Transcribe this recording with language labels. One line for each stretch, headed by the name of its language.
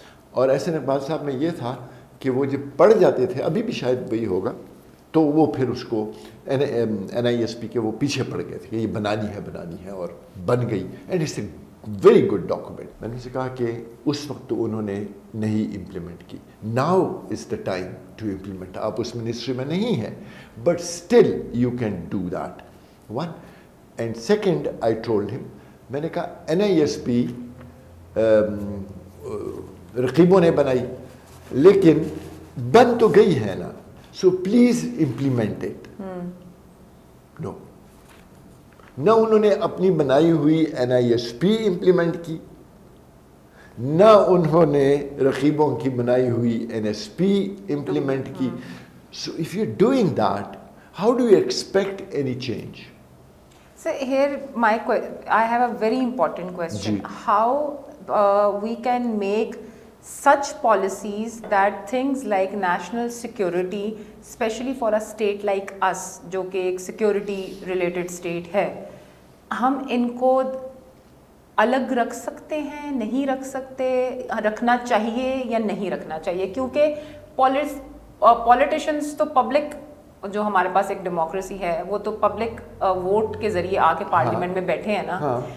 Urdu: اور احسن اقبال صاحب میں یہ تھا کہ وہ جب پڑھ جاتے تھے, ابھی بھی شاید وہی ہوگا, تو وہ پھر اس کو این آئی ایس پی کے وہ پیچھے پڑ گئے تھے کہ یہ بنانی ہے اور بن گئی.
English: And it's a very good document.
Urdu: میں نے ان سے کہا کہ اس وقت تو انہوں نے نہیں امپلیمنٹ کی.
English: Now is the time to implement.
Urdu: آپ اس منسٹری میں نہیں ہیں,
English: But still you can do that. One and second, I told ہم,
Urdu: میں نے کہا این آئی ایس پی رقیبوں نے بنائی, لیکن بن تو گئی ہے نا,
English: So please implement it.
Urdu: نو, نہ انہوں نے اپنی بنائی ہوئی N I S P implement کی, نہ انہوں نے رقیبوں کی بنائی ہوئی این ایس پی امپلیمنٹ کی.
English: So if you doing that, how do you expect any change? So here I have a very important question. How we can make such policies that things like national security, especially for a state like us,
Urdu: جو کہ ایک security related state ہے, ہم ان کو الگ رکھ سکتے ہیں, نہیں رکھ سکتے, رکھنا چاہیے یا نہیں رکھنا چاہیے؟ کیونکہ پولیٹیشنس تو پبلک, جو ہمارے پاس ایک ڈیموکریسی ہے, وہ تو پبلک ووٹ کے ذریعے آ کے پارلیمنٹ میں بیٹھے ہیں نا.